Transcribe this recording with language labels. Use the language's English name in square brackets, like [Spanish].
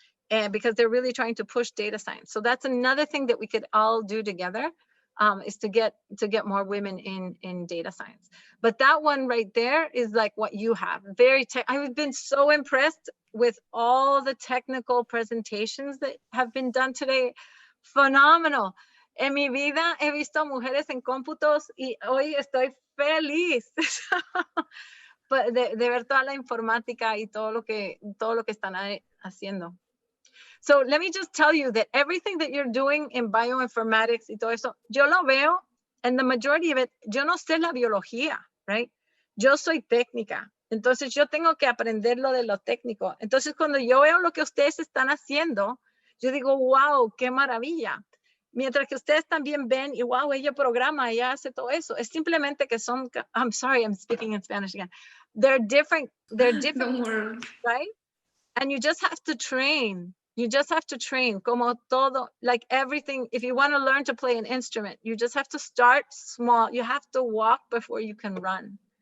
[English] And because they're really trying to push data science. So that's another thing that we could all do together. Is to get more women in data science. But that one right there is like what you have. I've been so impressed with all the technical presentations that have been done today. Phenomenal. [Spanish] En mi vida he visto mujeres en cómputos y hoy estoy feliz. de ver toda la informática y todo lo que están haciendo. [English] So let me just tell you that everything that you're doing in bioinformatics [Spanish] y todo eso, yo lo veo, [English] and the majority of it, [Spanish] yo no sé la biología, [English] right? [Spanish] Yo soy técnica, entonces yo tengo que aprender lo de lo técnico. Entonces cuando yo veo lo que ustedes están haciendo, yo digo, wow, qué maravilla. Mientras que ustedes también ven y wow, ella programa, ella hace todo eso. Es simplemente que son, [English] I'm sorry, I'm speaking in Spanish again. They're different, right? And you just have to train. You just have to train, [Spanish] como todo, [English] like everything. If you want to learn to play an instrument, you just have to start small. You have to walk before you can run.